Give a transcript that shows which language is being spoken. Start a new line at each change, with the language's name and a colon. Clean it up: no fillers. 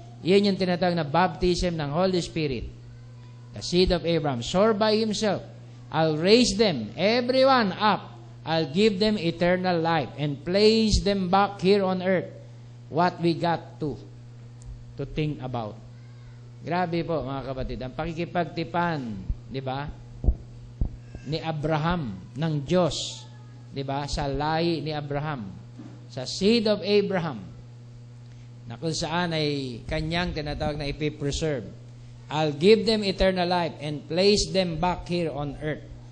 Filipino: Yan yung tinatawag na baptism ng Holy Spirit.
English: The seed of Abraham, swore by himself, I'll raise them, everyone up. I'll give them eternal life and place them back here on earth. What we got to think about.
Filipino: Grabe po mga kapatid, ang pakikipagtipan, di ba, ni Abraham ng Diyos, di ba, sa lahi ni Abraham, sa
English: seed of Abraham,
Filipino: na kung saan ay kanyang tinatawag na ipipreserve.
English: I'll give them eternal life and place them back here on earth.